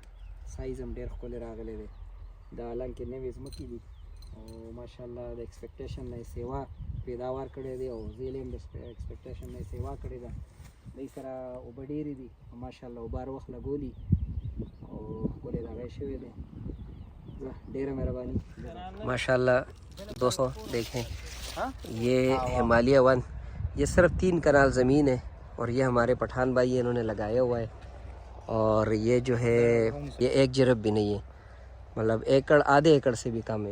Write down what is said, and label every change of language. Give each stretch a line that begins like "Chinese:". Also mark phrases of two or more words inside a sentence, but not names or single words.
Pashto: سایز هم ډیر ښکلی راغلی دی. دا حالانکې نوې ځمکې دي او ماشاءالله د ایکسپیکټیشن نه سیوا پیداوار کړی دی او زیلې هم د ایکسپیکټیشن نه سیوا کړی ده. دوی سره اوبه ډېرې دي ماشاءالله، اوبه هر وخت لګولي او ښکلی دغه شوی دی. ډېره مهرباني माशाल्लाह.
Urdu: دوستوں دیکھیں یہ ہمالیہ ون، یہ صرف 3 کنال زمین ہے اور یہ ہمارے پٹھان بھائی ہے، انہوں نے لگایا ہوا ہے. اور یہ جو ہے یہ 1 جرب بھی نہیں ہے، مطلب ایکڑ آدھے ایکڑ سے بھی کم ہے.